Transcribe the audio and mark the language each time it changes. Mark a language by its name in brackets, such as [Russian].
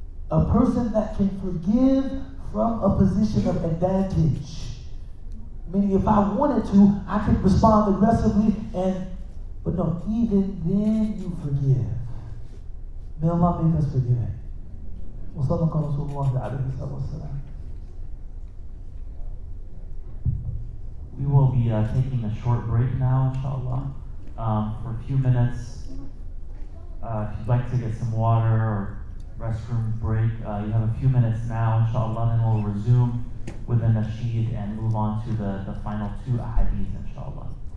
[English] A person that can forgive from a position of advantage. Meaning if I wanted to, I could respond aggressively, but no, even then you forgive. May Allah make us forgiving. [Arabic] وصدق رسول الله عليه الصلاة والسلام. [English] We will be taking a short break now, inshallah, for a few minutes. If you'd like to get some water or restroom break, you have a few minutes now, inshallah, then we'll resume with the nasheed and move on to the final two ahadith, inshallah.